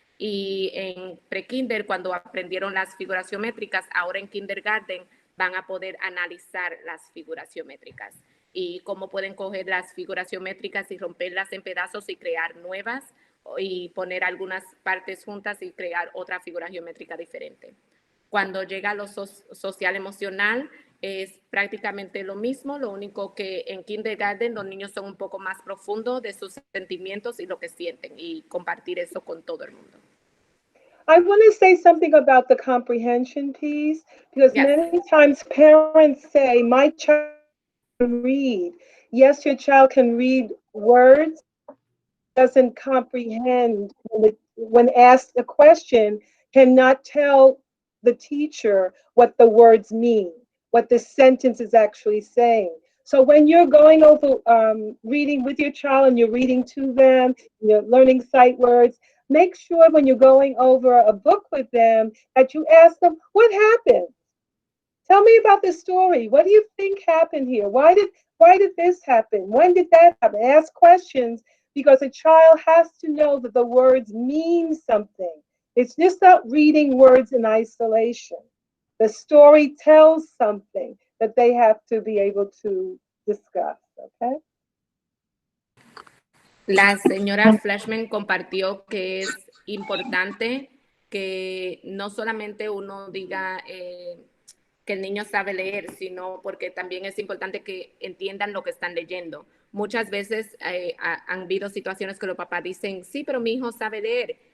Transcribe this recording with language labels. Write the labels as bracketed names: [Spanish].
[Spanish] Y en pre-kinder, cuando aprendieron las figuras geométricas, ahora en kindergarten van a poder analizar las figuras geométricas y cómo pueden coger las figuras geométricas y romperlas en pedazos y crear nuevas, y poner algunas partes juntas y crear otra figura geométrica diferente. Cuando llega a lo social emocional, es prácticamente lo mismo, lo único que en kindergarten los niños son un poco más profundos de sus sentimientos y lo que sienten, y compartir eso con todo el mundo. [English] I want to say something about the comprehension piece, because Yes. many times parents say, my child can read. Yes, your child can read words, doesn't comprehend when asked a question, cannot tell the teacher what the words mean, what the sentence is actually saying. So when you're going over reading with your child and you're reading to them, you're learning sight words, make sure when you're going over a book with them that you ask them, what happened? Tell me about the story. What do you think happened here? Why did this happen? When did that happen? Ask questions, because a child has to know that the words mean something. It's just not reading words in isolation. The story tells something that they have to be able to discuss, okay? [Spanish] La señora Fleshman compartió que es importante que no solamente uno diga que el niño sabe leer, sino porque también es importante que entiendan lo que están leyendo. Muchas veces han habido situaciones que los papás dicen, sí, pero mi hijo sabe leer.